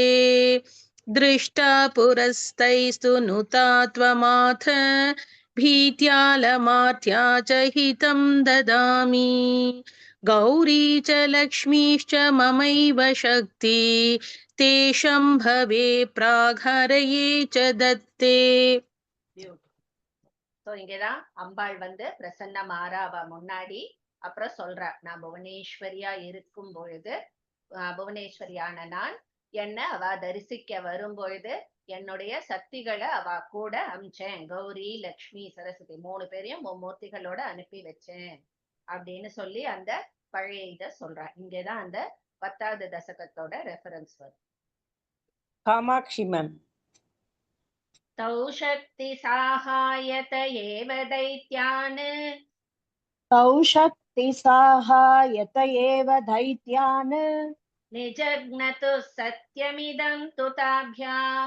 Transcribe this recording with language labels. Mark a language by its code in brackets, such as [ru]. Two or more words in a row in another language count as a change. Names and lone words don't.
[sa] दृष्टा पुरस्तैस्तु नुतात्वमाथ भीत्यालमात्या च हितं ददामि. गौरी च लक्ष्मीश्च ममैव शक्ति. तेषं भवे प्राग्हरये च दत्ते. [ta] சோ இங்கதான் அம்பாள் பிரசன்னமாறா அவ முன்னாடி. அப்புறம் சொல்றா, நான் புவனேஸ்வரியா இருக்கும் பொழுது, புவனேஸ்வரியான நான் என்ன அவ தரிசிக்க வரும் பொழுது என்னுடைய சக்திகளை அவ கூட அமிச்சேன். கௌரி, லக்ஷ்மி, சரஸ்வதி 3 பேரையும் மும்மூர்த்திகளோட அனுப்பி வச்சேன் அப்படின்னு சொல்லி அந்த பழைய இத சொல்றா. இங்கதான் அந்த 10வது தசகத்தோட ரெஃபரன்ஸ் வரும். காமாட்சி மேம். [sa] तौ शक्ति साहायत एव दैत्यान्. तौ शक्ति साहायत एव दैत्यान्. निजग्नतु सत्यमिदं तु ताभ्याम्.